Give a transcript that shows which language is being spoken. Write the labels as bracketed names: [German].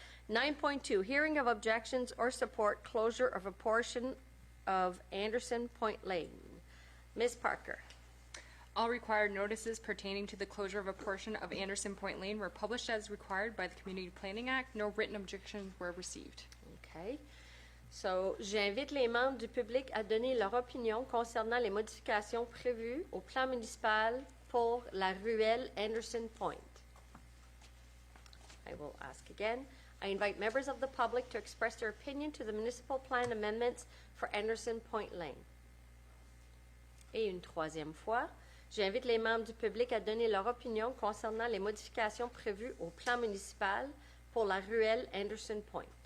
[English] 9.2, hearing of objections or support closure of a portion of Anderson Point Lane. Ms. Parker. All required notices pertaining to the closure of a portion of Anderson Point Lane were published as required by the Community Planning Act. No written objections were received. Okay. [French] So, j'invite les membres du public à donner leur opinion concernant les modifications prévues au plan municipal pour la ruelle Anderson Point. [English] I will ask again. I invite members of the public to express their opinion to the municipal plan amendments for Anderson Point Lane. [French] Et une troisième fois, j'invite les membres du public à donner leur opinion concernant les modifications prévues au plan municipal pour la ruelle Anderson Point.